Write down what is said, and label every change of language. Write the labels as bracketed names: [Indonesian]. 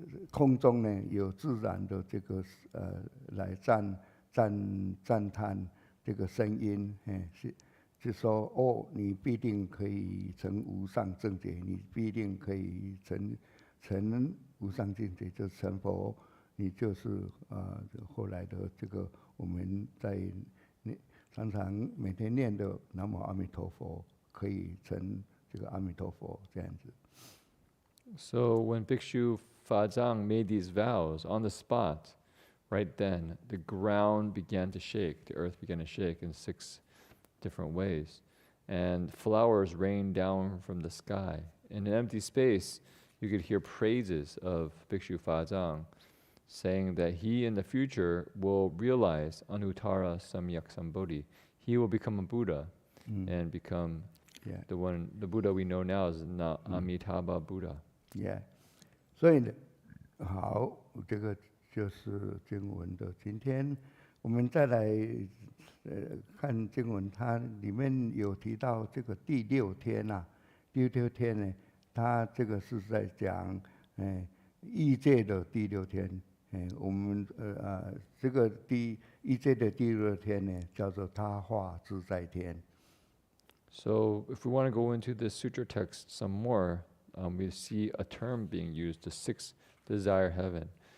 [Chinese] 空中呢有自然的这个来赞叹这个声音，就说你必定可以成无上正觉，你必定可以成无上境界，就成佛，你就是后来的这个我们在常常每天念的南无阿弥陀佛，可以成这个阿弥陀佛这样子。 [English] So when Bhikshu Fadzang made these vows on the spot, right then, the ground began to shake, the earth began to shake in 6 different ways. And flowers rained down from the sky. In an empty space, you could hear praises of Bhikshu Fadzang, saying that he in the future will realize Anuttara Samyak Sambodhi. He will become a Buddha and become the Buddha we know now is Amitabha Buddha. Yeah. [Chinese] 所以呢，好，这个就是经文的。今天我们再来看经文，它里面有提到这个第6天啊，第6天呢，它这个是在讲异界的第6天。我们这个异界的第6天呢，叫做他化自在天。 [English] So if we want to go into this sutra text some more, we see a term being used, the sixth desire heaven.